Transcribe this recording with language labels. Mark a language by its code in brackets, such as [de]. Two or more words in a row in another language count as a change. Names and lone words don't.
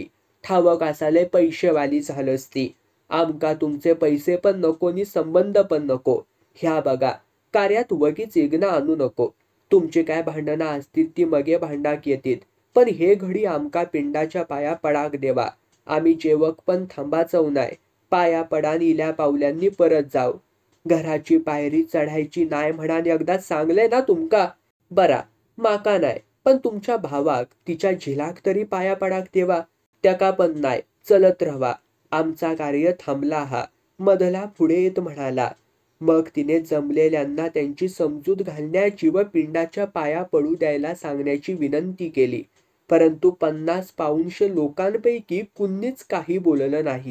[kok] ठावक असाले पैसेवाली झालंच ती. आमका तुमचे पैसे पण नको नि संबंध पण नको. ह्या बघा, कार्यात वगीच इग्न आणू नको. तुमची काय भांडणं असतील ती मगे भांडाक येतील, पण हे घडी आमका पिंडाच्या पाया पडाक देवा. आम्ही जेवक पण थांबाचव नाय. पाया पडान इल्या पावल्यांनी परत जाव. घराची पायरी चढायची नाय म्हणान एकदा सांगले ना तुमका. बरा, माका नाय, पण तुमच्या भावाक, तिच्या झिलाक तरी पाया पडाक देवा. त्याका पण नाय, चलत रवा. आमचा कार्य थांबला हा, [mr] मधला पुढे येत म्हणाला. मग तिने जमलेल्यांना त्यांची समजूत घालण्याची व पिंडाच्या पाया पडू द्यायला सांगण्याची विनंती केली. परंतु 50-50 लोकांपैकी कुणीच काही बोललं नाही.